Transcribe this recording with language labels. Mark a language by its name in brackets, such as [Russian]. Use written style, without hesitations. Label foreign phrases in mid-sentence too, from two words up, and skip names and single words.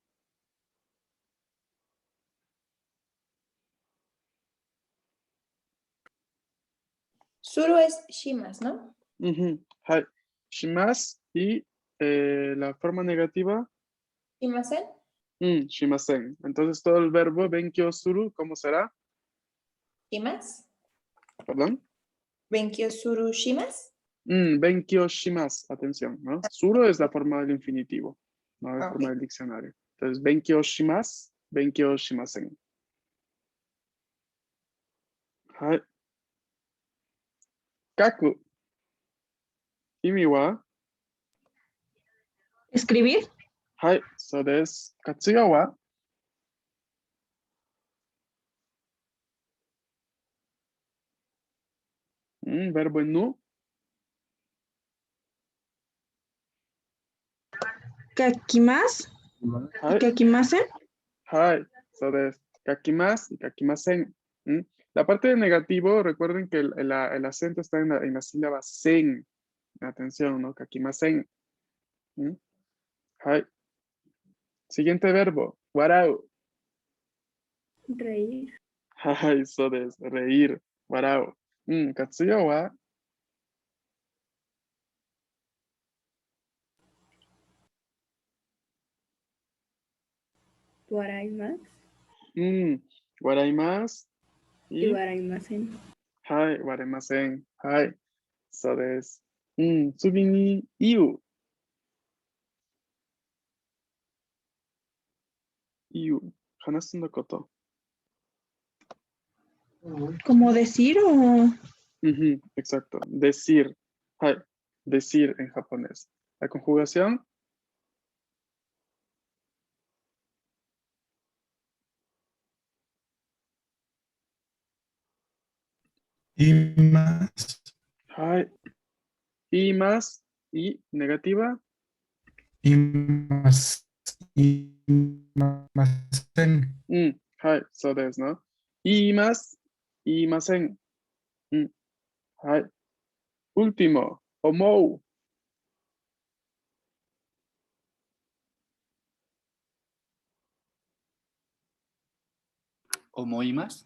[Spanish] Suru es shimas, ¿no? Hai. Shimasu y la forma negativa, ¿Shimasen? shimasen. Entonces todo el verbo [Japanese] 勉強する, [Spanish] ¿cómo será? ¿Shimas? ¿Perdón? [Japanese] 勉強するします? 勉強します, [Spanish] atención, ¿no? Suru es la forma del infinitivo, no la forma Ok. del diccionario. Entonces, [Japanese] 勉強します、勉強しません. はい。書く. 意味は, [Spanish] Escribir. [Japanese] はい、そうです。活用は, [Spanish] verbo en nu. [Japanese] Kakimas. Hai. Kakimasen. はい、そうです。書きます y 書きません. [Spanish] La parte de negativo, recuerden que el acento está en la sílaba sen. Atención, ¿no? [Japanese] 書きません。はい. [Spanish] Siguiente verbo, warau. Reír. [Japanese] はい、そうです. Reír. 笑う。活用は, Waraimas waraimasu y y waraimasen. はい、割れません。はい、そうです. 次に言う。言う. 話すのこと. [Spanish] ¿Cómo decir o...? Exacto. Decir. Hai. Decir en japonés. La conjugación. Imas, Hai. Y más. Y negativa. [Japanese] います、いません, はい。そうです, [Spanish] ¿no? Y más. Y masen. Hai. Último, omou. Homoimas.